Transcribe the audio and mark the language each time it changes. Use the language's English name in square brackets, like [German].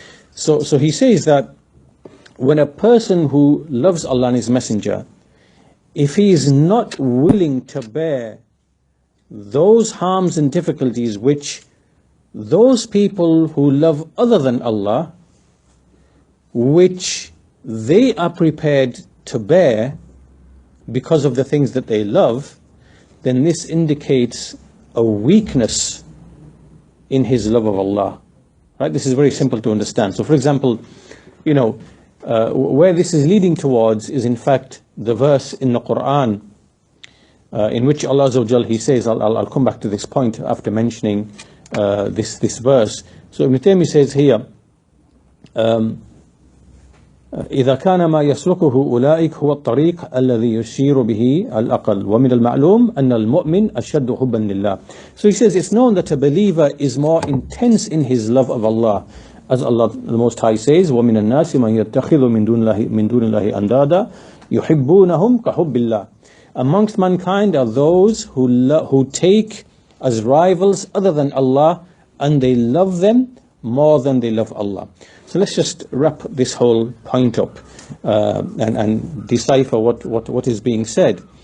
[English] So he says that when a person who loves Allah and his messenger, if he is not willing to bear those harms and difficulties which those people who love other than Allah, which they are prepared to bear because of the things that they love, then this indicates a weakness in his love of Allah. Right? This is very simple to understand. So for example, where this is leading towards is in fact the verse in the Quran in which Allah Azza wa Jal, he says, I'll come back to this point after mentioning this verse. [Arabic] So Ibn Taymiyyah says here, إذا كان ما يسلكه أولئك هو الطريق الذي يشير به الأقل ومن المعلوم أن المؤمن أشد حبا لله. [English] So he says it's known that a believer is more intense in his love of Allah. [Arabic] As Allah the Most High says, وَمِنَ النَّاسِ مَنْ يَتَّخِذُ مِنْ دُونِ اللَّهِ أَنْدَادًا يُحِبُّونَهُمْ كَحُبِّ اللَّهِ. [English] Amongst mankind are those who take as rivals other than Allah, and they love them more than they love Allah. So let's just wrap this whole point up and decipher what is being said.